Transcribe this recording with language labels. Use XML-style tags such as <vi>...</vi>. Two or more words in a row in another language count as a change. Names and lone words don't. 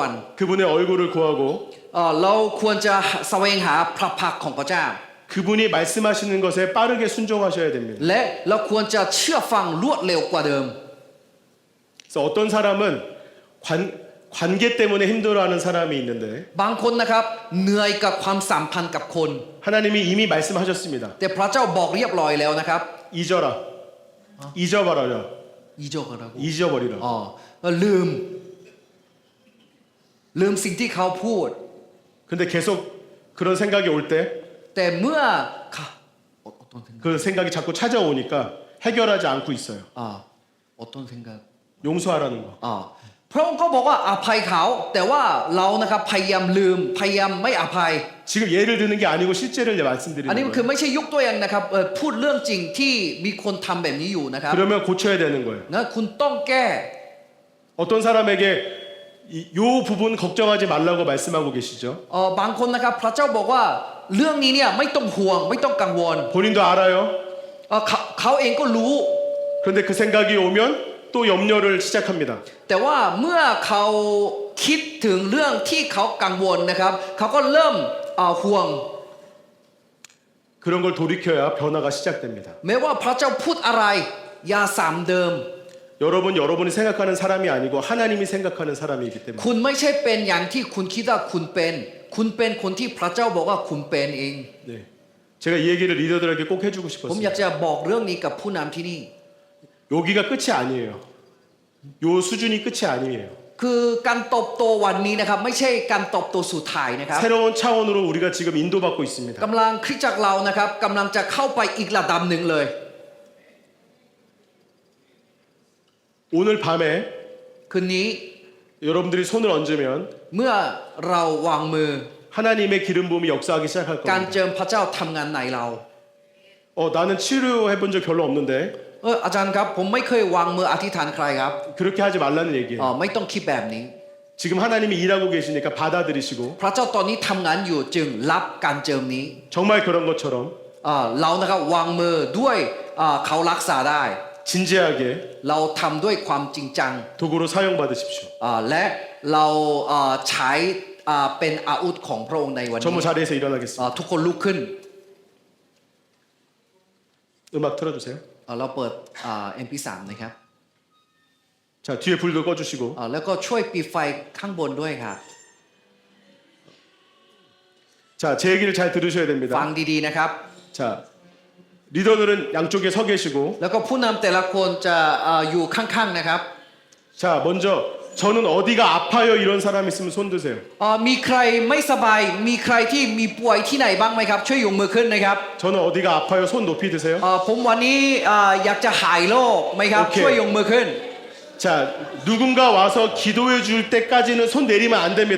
<ko>그분의 얼굴을 구하고</ko> <th>เราควรจะแสวงหาพระพักตร์ของพระเจ้า</th> <ko>그분이 말씀하시는 것에 빠르게 순종하셔야 됩니다.</ko> <th>และเราควรจะเชื่อฟังรวดเร็วกว่าเดิม</th> <ko>그래서 어떤 사람은 관계 때문에 힘들어하는 사람이 있는데</ko> <th>บางคนนะครับเหนื่อยกับความสัมพันธ์กับคน</th> <ko>하나님이 이미 말씀하셨습니다.</ko> <th>แต่พระเจ้าบอกเรียบร้อยแล้วนะครับ</th> <ko>잊어라. 잊어버려라. อีโจกันนะ 잊어버리라.</ko> <th>ลืมสิ่งที่เขาพูด</th> <ko>근데 계속 그런 생각이 올 때</ko> <th>แต่เมื่อ</th> <ko>그 생각이 자꾸 찾아오니까 해결하지 않고 있어요.</ko> <th>อดทน 생각</th> <ko>용서하라는 거.</ko> <th>พระองค์ก็บอกว่าอภัยเขาแต่ว่าเรานะครับพยายามลืมพยายามไม่อภัย</th> <ko>지금 예를 드는 게 아니고 실제를</ko> <th>อันนี้</th> <ko>말씀드리는</ko> <th>คือ</th> <ko>거예요.</ko> <th>ไม่ใช่ยกตัวอย่างนะครับพูดเรื่องจริงที่มีคนทำแบบนี้อยู่นะครับ</th> <ko>그러면 고쳐야 되는 거예요.</ko> <th>นะคุณต้องแก้</th> <ko>어떤 사람에게 요 부분 걱정하지 말라고 말씀하고 계시죠.</ko> <th>บางคนนะครับพระเจ้าบอกว่าเรื่องนี้เนี่ยไม่ต้องห่วงไม่ต้องกังวล</th> <ko>본인도 알아요.</ko> <th>เขาเองก็รู้</th> <ko>그런데 그 생각이 오면 또 염려를 시작합니다.</ko> <th>แต่ว่าเมื่อเขาคิดถึงเรื่องที่เขากังวลนะครับเขาก็เริ่มห่วง</th> <ko>그런 걸 돌이켜야 변화가 시작됩니다.</ko> <th>แม้ว่าพระเจ้าพูดอะไรอย่าซ้ำเดิม</th> <ko>여러분이 생각하는 사람이 아니고 하나님이 생각하는 사람이기 때문에</ko> <th>คุณไม่ใช่เป็นอย่างที่คุณคิดว่าคุณเป็นคนที่พระเจ้าบอกว่าคุณเป็นเอง</th> <ko>네. 제가 이 얘기를 리더들에게 꼭 해주고</ko> <th>ผมอยาก</th> <ko>싶었습니다.</ko> <th>จะบอกเรื่องนี้กับผู้นำที่นี่</th> <ko>여기가 끝이 아니에요. 요 수준이 끝이 아니에요.</ko> <th>คือการเตบโตวันนี้นะครับไม่ใช่การเตบโตสุดท้ายนะครับ</th> <ko>새로운 차원으로 우리가 지금 인도받고 있습니다.</ko> <th>กำลังคริสตจักรเรานะครับกำลังจะเข้าไปอีกระดับหนึ่งเลย</th> <ko>오늘 밤에</ko> <th>คืนนี้</th> <ko>여러분들이 손을 얹으면</ko> <th>เมื่อเราวางมือ</th> <ko>하나님의 기름 부음이 역사하기 시작할</ko> <th>การ</th> <ko>겁니다.</ko> <th>เจิมพระเจ้าทำงานในเรา</th> <ko>나는 치료해 본 적 별로 없는데</ko> <th>อาจารย์ครับผมไม่เคยวางมืออธิษฐานใครครับ</th> <ko>그렇게 하지 말라는 얘기예요.</ko> <th>ไม่ต้องคิดแบบนี้</th> <ko>지금 하나님이 일하고 계시니까 받아들이시고</ko> <th>พระเจ้าตอนนี้ทำงานอยู่จึงรับการเจิมนี้</th> <ko>정말 그런 것처럼</ko> <th>เรานะครับวางมือด้วยเขารักษาได้</th> <ko>진지하게</ko> <th>เราทำด้วยความจริงจัง</th> <ko>도구로 사용받으십시오.</ko> <th>และเราใช้เป็นอาวุธของพระองค์ในวันนี้</th> <ko>전부 자리에서 일어나겠습니다.</ko> <th>ทุกคนลุกขึ้น</th> <ko>음악 틀어주세요.</ko> <th>เราเปิดMP3 นะครับ</th> <ko>자, 뒤에 불도 꺼주시고</ko> <th>แล้วก็ช่วยปิดไฟข้างบนด้วยครับ</th> <ko>자, 제 얘기를 잘 들으셔야</ko> <th>ฟัง</th> <ko>됩니다.</ko> <th>ดีๆนะครับ</th> <ko>자, 리더들은 양쪽에 서 계시고</ko> <th>แล้วก็ผู้นำแต่ละคนจะอยู่ข้างๆนะครับ</th> <ko>자, 먼저 저는 어디가 아파요 이런 사람 있으면 손 드세요.</ko> <th>มีใครไม่สบายมีใครที่มีป่วยที่ไหนบ้างไหมครับช่วยยกมือขึ้นนะครับ</th> <ko>저는 어디가 아파요 손 높이 드세요.</ko> <th>ผมวันนี้อยากจะหายโรคไหมครับ โอเค ช่วยยกมือขึ้น</th> <ko>자, 누군가 와서 기도해 줄 때까지는 손 내리면 안 됩니다.</ko>